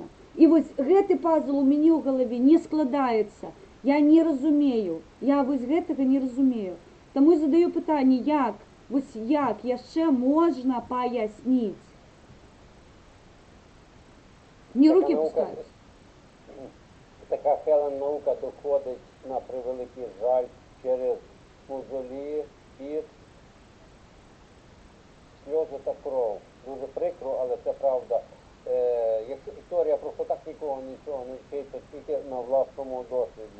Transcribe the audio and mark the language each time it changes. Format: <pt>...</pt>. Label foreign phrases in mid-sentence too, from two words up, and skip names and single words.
<be>І вось гэты пазл у мяне ў галаве не складаецца. Я не разумею. Я вось гэтага не разумею. Таму і задаю пытанне, вось як яшчэ можна паясніць? Не рукі пускаюць.</be> <uk>Така Хелен наука доходить на превеликий жаль через мозолі, піт, сльози та кров. Дуже прикро, але це правда. Якщо історія просто так нікого нічого не вчить, то тільки на власному досвіді.</uk>